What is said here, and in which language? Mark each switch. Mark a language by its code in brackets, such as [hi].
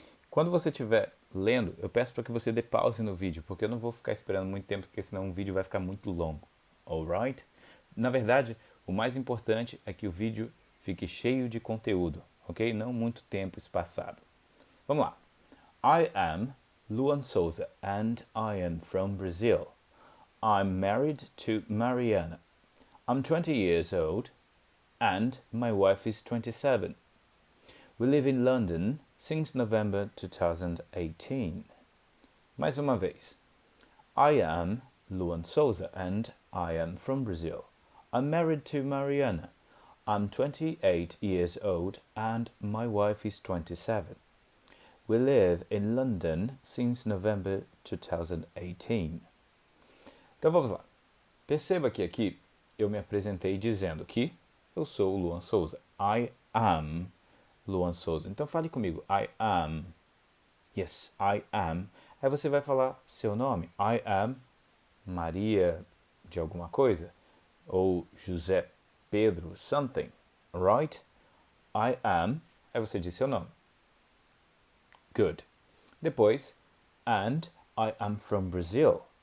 [pt] Quando você estiver lendo, eu peço para que você dê pause no vídeo, porque eu não vou ficar esperando muito tempo, porque senão o vídeo vai ficar muito longo. Alright? Na verdade, o mais importante é que o vídeo fique cheio de conteúdo, ok? Não muito tempo espaçado. Vamos lá. [en] I am Luan Souza and I am from Brazil. I'm married to Mariana. I'm 20 years old and my wife is 27. We live in London since November 2018. [pt] Mais uma vez. [en] I am Luan Souza and I am from Brazil. I'm married to Mariana. I'm 28 years old and my wife is 27. We live in London since November 2018. [pt] Então vamos lá. Perceba que aqui eu me apresentei dizendo que eu sou o Luan Souza. [en] I am Luan Souza. [pt] Então fale comigo. [en] I am. Yes, I am. [pt] Aí você vai falar seu nome. [en] I am [pt] Maria de alguma coisa. Ou José Pedro something. [en] Right? I am. [pt] Aí você diz seu nome. [en] Good. [pt] Depois, [en] and I am from Brazil.